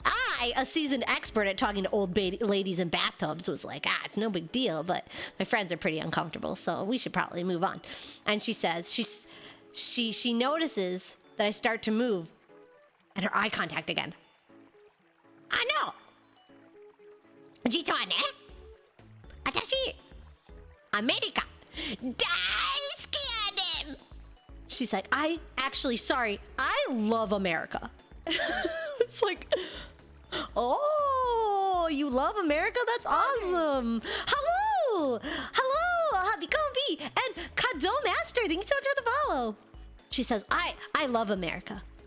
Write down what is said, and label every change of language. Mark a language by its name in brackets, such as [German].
[English] I, a seasoned expert at talking to old ladies in bathtubs, was like, it's no big deal. But my friends are pretty uncomfortable, so we should probably move on. And she says, she notices that I start to move, and her eye contact again. [Japanese] 実はね、私、アメリカ、大好きやねん. [English] She's like, sorry, I love America. It's like, Oh, you love America? That's awesome. Hello. Hello, Happy Comfy. And Kado Master, thank you so much for the follow. She says, I love America.